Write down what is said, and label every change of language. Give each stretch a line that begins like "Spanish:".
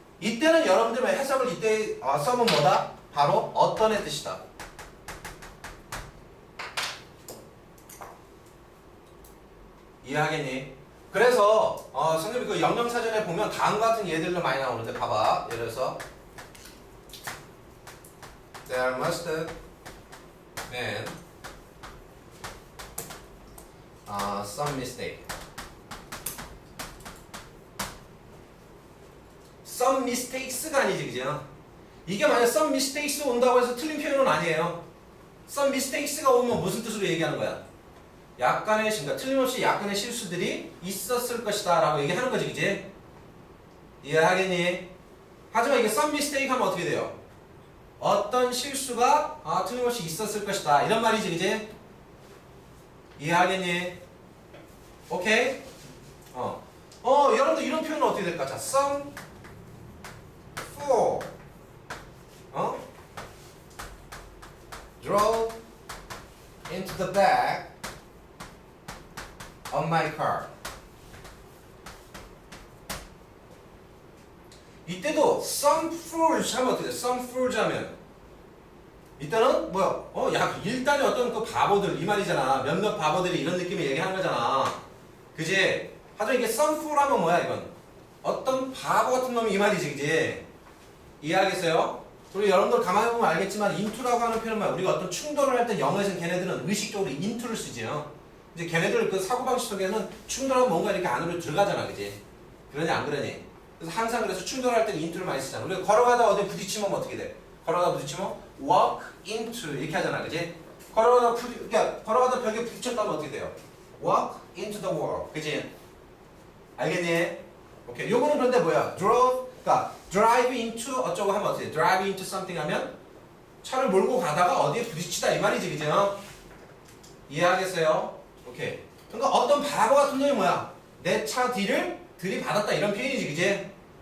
Korean: 이때는 여러분들의 해석을 이때 썸은 뭐다? 바로 어떤의 뜻이다. 이해하겠니? 그래서 선생님이 그 영영사전에 보면 다음과 같은 예들로 많이 나오는데 봐봐. 예를 들어서
English: There must have been some mistake.
Korean: Some mistakes가 아니지, 그죠? 이게 만약
English: some mistakes
Korean: 온다고 해서 틀린 표현은 아니에요. some mistakes가 오면 무슨 뜻으로 얘기하는 거야? 약간의 그러니까 틀림없이 약간의 실수들이 있었을 것이다 라고 얘기하는 거지, 그지? 이해하겠니? 하지만 이게 some mistake 하면 어떻게 돼요? 어떤 실수가 틀림없이 있었을 것이다 이런 말이지, 그지? 이해하겠니? 오케이? 여러분들 이런 표현은 어떻게 될까?
English: 자, some fool drove into the back of my car.
Korean: 이때도
English: some fools
Korean: 하면 어떻게 돼? some fools 하면 이때는 뭐야? 일단은 어떤 그 바보들 이 말이잖아. 몇몇 바보들이 이런 느낌의 얘기하는 거잖아. 그지? 하지만 이게 some fool 하면 뭐야 이건? 어떤 바보 같은 놈이 이 말이지, 그지? 이해하겠어요? 그리고 여러분들 가만히 보면 알겠지만 into라고 하는 표현은 뭐야? 우리가 어떤 충돌을 할 때 영어에서는 걔네들은 의식적으로 into를 쓰지요. 이제 걔네들 그 사고방식 속에는 충돌하면 뭔가 이렇게 안으로 들어가잖아, 그지? 그러니 안 그러니? 그래서 항상 그래서 충돌할 때는 into를 많이 쓰잖아. 우리가 걸어가다 어디 부딪히면 어떻게 돼? 걸어가다 부딪히면
English: walk into
Korean: 이렇게 하잖아, 그지? 걸어가다 벽에 부딪혔다면 어떻게 돼요?
English: walk into the wall, 그지?
Korean: 알겠니? 오케이. 요거는 그런데 뭐야? 그러니까 drive into 어쩌고 하면 어떻게 돼?
English: drive into something
Korean: 하면 차를 몰고 가다가 어디에 부딪히다 이 말이지, 그죠? 이해하겠어요? 오케이. 그러니까 어떤 바보 같은 놈이 뭐야? 내 차 뒤를 들이받았다 이런 표현이지, 그지?